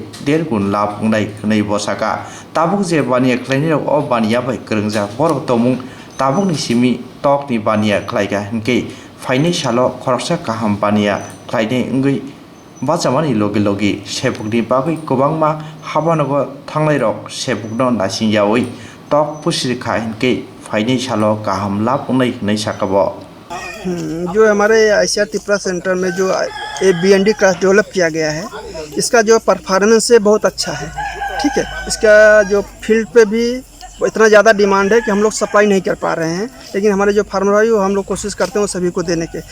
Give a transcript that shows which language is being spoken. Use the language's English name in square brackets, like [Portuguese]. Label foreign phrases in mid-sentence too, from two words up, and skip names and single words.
[Kok Borok] dergun lab ngai knai bosaka tabuk je bania khlaini rok o bania bai krungja borok tomung tabuk ni simi Tokni bania khlaiga hinke faini salo khoroksa kaham bania khlaine ngui bachamani logi logi sepukni bagui Kwbangma habanogo thanglai rok sepukno nasingjawui tok pusika hinke faini salo kaham lab ngai knai sakabo। [Hindi] जो हमारे आईसीआर त्रिपुरा सेंटर में जो BND [English] class develop [Hindi] किया गया है, इसका जो परफॉर्मेंस है बहुत अच्छा है। ठीक है, इसका जो फील्ड पे भी इतना ज़्यादा डिमांड है कि हम लोग सप्लाई नहीं कर पा रहे हैं, लेकिन हमारे जो फार्मर भाई वो हम लोग कोशिश करते हैं वो सभी को देने के।